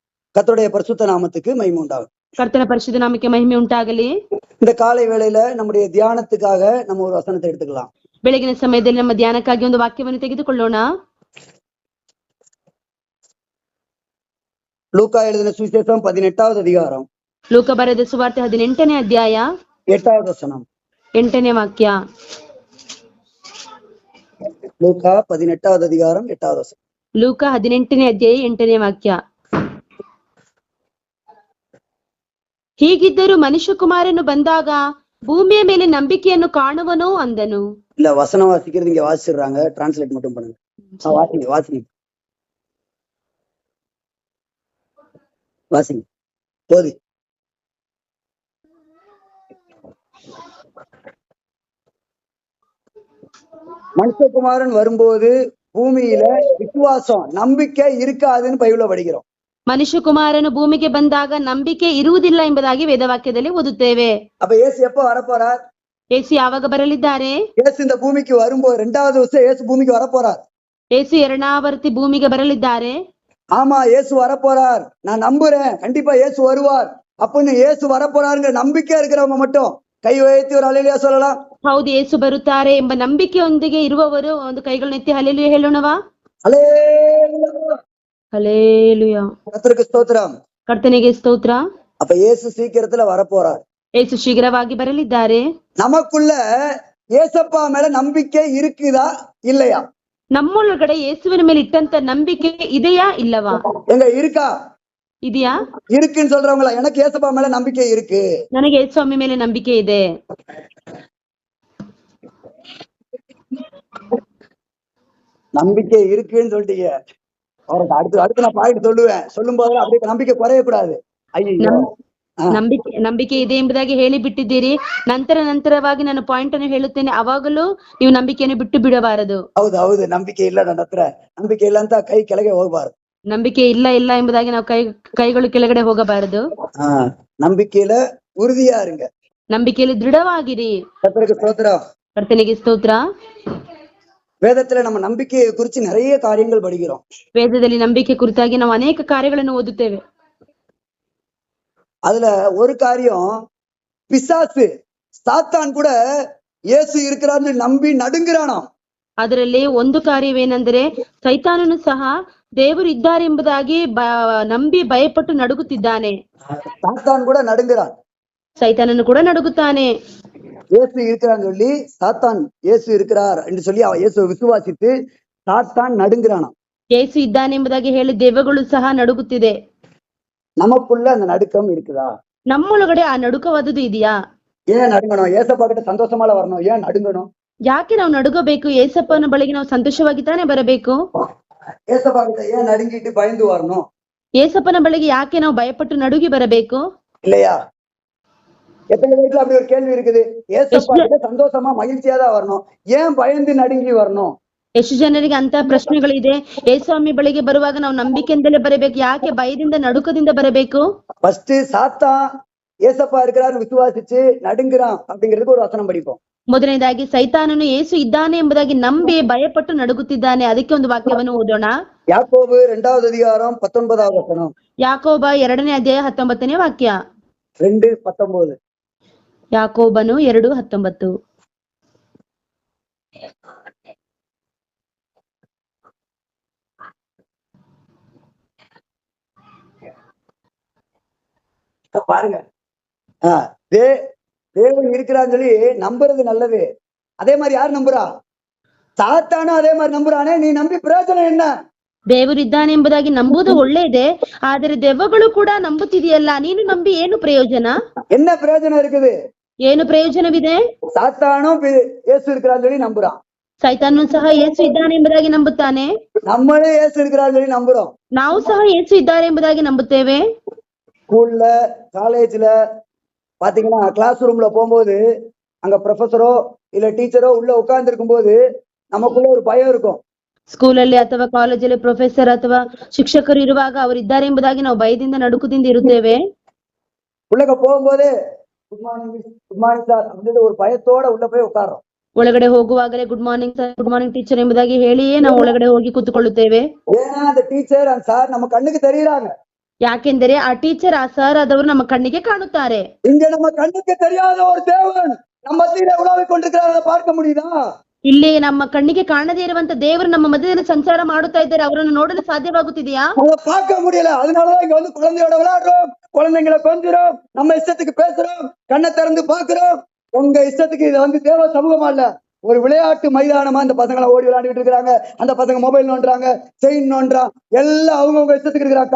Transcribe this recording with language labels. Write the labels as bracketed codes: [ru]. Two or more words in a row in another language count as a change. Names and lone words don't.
[ta] கர்த்தருடைய பரிசுத்த நாமத்துக்கு மகிமை உண்டாகும். [kn] கர்த்தನ ಪರಿಶುದ್ಧ ನಾಮಕ್ಕೆ ಮಹಿಮೆ ಉಂಟಾಗಲಿ. [ta] இந்த காலை வேளையில நம்முடைய தியானத்துக்காக நம்ம ஒரு வசனத்தை எடுத்துக்கலாம். [kn] ಬೆಳಗಿನ ಸಮಯದಲ್ಲಿ ನಮ್ಮ ಧ್ಯಾನಕ್ಕಾಗಿ ಒಂದು ವಾಕ್ಯವನ್ನು ತೆಗೆದುಕೊಳ್ಳೋಣ. [ta] லூக்கா எழுதின சுவிசேஷம் 18வது அதிகாரம். [kn] ಲೂಕ ಬರೆದ ಸುವಾರ್ತೆ 18ನೇ ಅಧ್ಯಾಯ [ta] 8வது வசனம். [kn] 8ನೇ ವಾಕ್ಯ. [ta] லூக்கா 18வது அதிகாரம் 8வது வசனம். [kn] ಲೂಕ 18ನೇ ಅಧ್ಯಾಯ 8ನೇ ವಾಕ್ಯ. ಹೀಗಿದ್ದರೂ ಮನುಷ್ಯಕುಮಾರನು ಬಂದಾಗ ಭೂಮಿಯ ಮೇಲೆ ನಂಬಿಕೆಯನ್ನು ಕಾಣುವನೋ ಅಂದನು. [ta] இல்ல வசனம் வாசிக்கிறது இங்க வாசிடுறாங்க, டிரான்ஸ்லேட் மட்டும் பண்ணுங்க. வாசிங்க வாசிங்க போதி. மனுஷகுமாரன் வரும்போது பூமியில விசுவாசம் நம்பிக்கை இருக்காதுன்னு பைபிள்ல படிக்கிறோம். [kn] ಮನುಷ್ಯಕುಮಾರನು ಭೂಮಿಗೆ ಬಂದಾಗ ನಂಬಿಕೆ ಇರುವುದಿಲ್ಲ ಎಂಬುದಾಗಿ ವೇದವಾಕ್ಯದಲ್ಲಿ ಓದುತ್ತೇವೆ. [ta] அப்ப இயேசு எப்ப வரப்போறார்? [kn] ಯೇಸು ಯಾವಾಗ ಬರಲಿದ್ದಾರೆ? [ta] இயேசு இந்த பூமிக்கு வரும்போது 2வது வருஷம் இயேசு பூமிக்கு வரப்போறார். [kn] ಯೇಸು ಎರಡನೇ ಭೂಮಿಗೆ ಬರಲಿದ್ದಾರೆ. [ta] ஆமா, இயேசு வரப்போறார், நான் நம்புறேன், கண்டிப்பா இயேசு வருவார் அப்படின்னு இயேசு வரப்போறாருங்கிற நம்பிக்கை இருக்கிறவங்க மட்டும் கை வைத்து ஒரு அல்லேலூயா சொல்லலாம். [kn] ಹೌದು, ಯೇಸು ಬರುತ್ತಾರೆ ಎಂಬ ನಂಬಿಕೆಯೊಂದಿಗೆ ಇರುವವರು ಒಂದು ಕೈಗಳನ್ನೆತ್ತಿ ಹಲ್ಲೆಲೂಯಾ ಹೇಳೋಣವಾ? ಹಲ್ಲೆಲೂಯಾ. [ta] கர்த்தருக்கு ஸ்தோத்திரம். [kn] ಕರ್ತನಿಗೆ ಸ್ತೋತ್ರ. [ta] அப்ப இயேசு சீக்கிரத்துல வரப்போறார். [kn] ಯೇಸು ಶೀಘ್ರವಾಗಿ ಬರಲಿದ್ದಾರೆ. [ta] நமக்குள்ள ஏசப்பா மேல நம்பிக்கை இருக்குதா இல்லையா? [kn] ನಮ್ಮೊಳಗಡೆ ಯೇಸುವಿನ ಮೇಲೆ ಇಟ್ಟಂತ ನಂಬಿಕೆ ಇದೆಯಾ ಇಲ್ಲವಾ? [ta] எங்க இருக்கா? [kn] ಇದೆಯಾ? [ta] இருக்குன்னு சொல்றவங்களா? எனக்கு ஏசப்பா மேல நம்பிக்கை இருக்கு, [kn] ನನಗೆ ಯೇசுಸ್ವಾಮಿ ಮೇಲೆ ನಂಬಿಕೆ ಇದೆ. [ta] நம்பிக்கை இருக்குன்னு சொல்லிட்டீங்க. அவருக்கு அடுத்து நான் பாயிண்ட் சொல்லுவேன், சொல்லும் போது அப்படியே நம்பிக்கை குறையக்கூடாது. ஐயோ, [kn] ನಂಬಿಕೆ ಇದೆ ಎಂಬುದಾಗಿ ಹೇಳಿ ಬಿಟ್ಟಿದ್ದೀರಿ. ನಂತರವಾಗಿ ನಾನು ಪಾಯಿಂಟ್ ಅನ್ನು ಹೇಳುತ್ತೇನೆ, ಅವಾಗಲೂ ನೀವು ನಂಬಿಕೆಯನ್ನು ಬಿಟ್ಟು ಬಿಡಬಾರದು. ಹೌದು, ನಂಬಿಕೆ ಇಲ್ಲ, ನನ್ನ ಹತ್ರ ನಂಬಿಕೆ ಇಲ್ಲ ಅಂತ ಕೈ ಕೆಳಗೆ ಹೋಗಬಾರದು. ನಂಬಿಕೆ ಇಲ್ಲ ಎಂಬುದಾಗಿ ನಾವು ಕೈಗಳು ಕೆಳಗಡೆ ಹೋಗಬಾರದು. [ta] ನಂಬಿಕೆயில உறுதியா இருங்க, [kn] ನಂಬಿಕೆಯಲ್ಲಿ ದೃಢವಾಗಿರಿ. [ta] கர்த்தருக்கு ஸ்தோத்திரம். [kn] ಕರ್ತನಿಗೆ ಸ್ತೋತ್ರ. [ta] வேதத்துல நம்ம நம்பிக்கையை குறிச்சு நிறைய காரியங்கள் படிக்கிறோம். [kn] ವೇದದಲ್ಲಿ ನಂಬಿಕೆ ಕುರಿತಾಗಿ ನಾವು ಅನೇಕ ಕಾರ್ಯಗಳನ್ನು ಓದುತ್ತೇವೆ. [ta] அதுல ஒரு காரியம், பிசாசு சாத்தான் கூட இயேசு இருக்கிறான்னு நம்பி நடுங்குறானாம். [kn] ಅದರಲ್ಲಿ ಒಂದು ಕಾರ್ಯವೇನೆಂದರೆ ಸೈತಾನನು ಸಹ ದೇವರು ಇದ್ದಾರೆ ಎಂಬುದಾಗಿ ನಂಬಿ ಭಯಪಟ್ಟು ನಡುಗುತ್ತಿದ್ದಾನೆ. [ta] சாத்தான் கூட நடுங்குறான். [kn] ಸೈತಾನನು ಕೂಡ ನಡುಗುತ್ತಾನೆ. [ta] இயேசு இருக்கிறான்னு சொல்லி சாத்தான் இயேசு இருக்கிறார் என்று சொல்லி இயேசு விசுவாசித்து சாத்தான் நடுங்குறானாம். [kn] ಯೇಸು ಇದ್ದಾನೆ ಎಂಬುದಾಗಿ ಹೇಳಿ ದೆವ್ವಗಳು ಸಹ ನಡುಗುತ್ತಿದೆ. [ta] நமக்குள்ள அந்த நடுக்கம் இருக்குதா? [kn] ನಮ್ಮೊಳಗಡೆ ಆ ನಡುಕವಾದದ್ದು ಇದೆಯಾ? [ta] ஏன் நடுங்கணும்? ஏசப்பா கிட்ட சந்தோஷமால வரணும், ஏன் நடுங்கணும்? [kn] ಯಾಕೆ ನಾವು ನಡುಗಬೇಕು? ಏಸಪ್ಪನ ಬಳಿಗೆ ನಾವು ಸಂತೋಷವಾಗಿ ತಾನೇ ಬರಬೇಕು. [ta] ஏசப்பா கிட்ட ஏன் நடுங்கிட்டு பயந்து வரணும்? [kn] ಏಸಪ್ಪನ ಬಳಿಗೆ ಯಾಕೆ ನಾವು ಭಯಪಟ್ಟು ನಡುಗಿ ಬರಬೇಕು? [ta] இல்லையா? எத்தனை வீட்டுல அப்படி ஒரு கேள்வி இருக்குது. ஏசப்பா கிட்ட சந்தோஷமா மகிழ்ச்சியா தான் வரணும், ஏன் பயந்து நடுங்கி வரணும்? [kn] ಎಷ್ಟು ಜನರಿಗೆ ಅಂತ ಪ್ರಶ್ನೆಗಳಿದೆ. ಯೇಸುಸ್ವಾಮಿ ಬಳಿಗೆ ಬರುವಾಗ ನಾವು ನಂಬಿಕೆಯಿಂದಲೇ ಬರಬೇಕು, ಯಾಕೆ ಭಯದಿಂದ ನಡುಕದಿಂದ ಬರಬೇಕು? [ta] ஃபர்ஸ்ட் சாத்தான் ஏசப்பா இருக்கிறாரு விசுவாசிச்சு நடுங்குறான் அப்படிங்கிறதுக்கு ஒரு வசனம் படிப்போம். [kn] ಮೊದಲನೇದಾಗಿ ಸೈತಾನನು ಯೇಸು ಇದ್ದಾನೆ ಎಂಬುದಾಗಿ ನಂಬಿ ಭಯಪಟ್ಟು ನಡುಗುತ್ತಿದ್ದಾನೆ. ಅದಕ್ಕೆ ಒಂದು ವಾಕ್ಯವನ್ನು ಓದೋಣ. [ta] யாக்கோபு 2வது அதிகாரம் 19வது வசனம். [kn] ಯಾಕೋಬ 2ನೇ ಅಧ್ಯಾಯ 19ನೇ ವಾಕ್ಯ. 2:19. ಯಾಕೋಬನು 2:19. [ta] பாருங்க, தேவன் இருக்கிறான்னு சொல்லி நம்புறது நல்லது. அதே மாதிரி யார் நம்புறா? சாத்தானும் அதே மாதிரி நம்புறானே, நீ நம்பி பிரயோஜனம் என்ன? [kn] ದೇವರು ಇದ್ದಾನೆ ಎಂಬುದಾಗಿ ನಂಬುವುದು ಒಳ್ಳೆಯದೇ, ಆದರೆ ದೆವ್ವಗಳು ಕೂಡ ನಂಬುತ್ತಿದೆಯಲ್ಲ, ನೀನು ನಂಬಿ ಏನು ಪ್ರಯೋಜನ? [ta] என்ன பிரயோஜனம் இருக்குது? [kn] ಏನು ಪ್ರಯೋಜನವಿದೆ? [ta] சாத்தானும் இயேசு இருக்கிறான்னு சொல்லி நம்புறான். [kn] ಸೈತಾನನು ಸಹ ಯೇಸು ಇದ್ದಾನೆ ಎಂಬುದಾಗಿ ನಂಬುತ್ತಾನೆ. [ta] நம்மளே இயேசு இருக்கிறான்னு சொல்லி நம்புறோம். [kn] ನಾವು ಸಹ ಯೇಸು ಇದ್ದಾರೆ ಎಂಬುದಾಗಿ ನಂಬುತ್ತೇವೆ. [ta] ஸ்கூல்ல காலேஜ்ல பாத்தீங்கன்னா [en] class roomla [ta] போகும்போது அங்க ப்ரொஃபஸரோ இல்ல டீச்சரோ உள்ள உட்கார்ந்து இருக்கும் போது நமக்குள்ள ஒரு பயம் இருக்கும். [kn] ಸ್ಕೂಲಲ್ಲಿ ಅಥವಾ ಕಾಲೇಜಲ್ಲಿ ಪ್ರೊಫೆಸರ್ ಅಥವಾ ಶಿಕ್ಷಕರು ಇರುವಾಗ ಅವರು ಇದ್ದಾರೆ ಎಂಬುದಾಗಿ ನಾವು ಭಯದಿಂದ ನಡುಕದಿಂದ ಇರುತ್ತೇವೆ. [ta] உள்ளக போகும்போது [en] good morning sir [ta] அப்படின்ற ஒரு பயத்தோட உள்ள போய் உட்கார்றோம். [kn] ಒಳಗಡೆ ಹೋಗುವಾಗಲೇ [en] good morning sir, good morning teacher [kn] ಎಂಬುದಾಗಿ ಹೇಳಿಯೇ ನಾವು ಒಳಗಡೆ ಹೋಗಿ ಕೂತ್ಕೊಳ್ಳುತ್ತೇವೆ. [ta] ஏன்னா அந்த டீச்சர் அந்த சார் நம்ம கண்ணுக்கு தெரியுறாங்க. [kn] ಯಾಕೆಂದರೆ ಆ ಟೀಚರ್ ಆ ಸರ್ ಆದವರು ನಮ್ಮ ಕಣ್ಣಿಗೆ ಕಾಣುತ್ತಾರೆ. [ta] இங்க நம்ம கண்ணுக்கு தெரியாத ஒரு தேவன் நம்ம மத்தியில உலாவிக் கொண்டிருக்கிறார், அதை பார்க்க முடியுதா? [kn] ಇಲ್ಲಿ ನಮ್ಮ ಕಣ್ಣಿಗೆ ಕಾಣದೇ ಇರುವಂತ ದೇವರು ನಮ್ಮ ಮಧ್ಯದಲ್ಲಿ ಸಂಚಾರ ಮಾಡುತ್ತಾ ಇದ್ದಾರೆ, ಅವರನ್ನು ನೋಡಲು ಸಾಧ್ಯವಾಗುತ್ತಿದೆಯಾ? [ta] அதை பார்க்க முடியல. அதனாலதான் இங்க வந்து குழந்தையோட விளையாடுறோம், குழந்தைங்களை கொஞ்சுறோம், நம்ம இஷ்டத்துக்கு பேசுறோம், கண்ணை திறந்து பாக்குறோம். உங்க இஷ்டத்துக்கு இது வந்து தேவ சமூகமா இல்ல, ஒரு விளையாட்டு மைதானமா அந்த பசங்களை ஓடி விளையாடிட்டு இருக்கிறாங்க. அந்த பசங்க மொபைல் நோண்டுறாங்க, செயின் நோண்டுறான், எல்லாம் அவங்கவுங்க இஷ்டத்துக்கு இருக்கிறாங்க.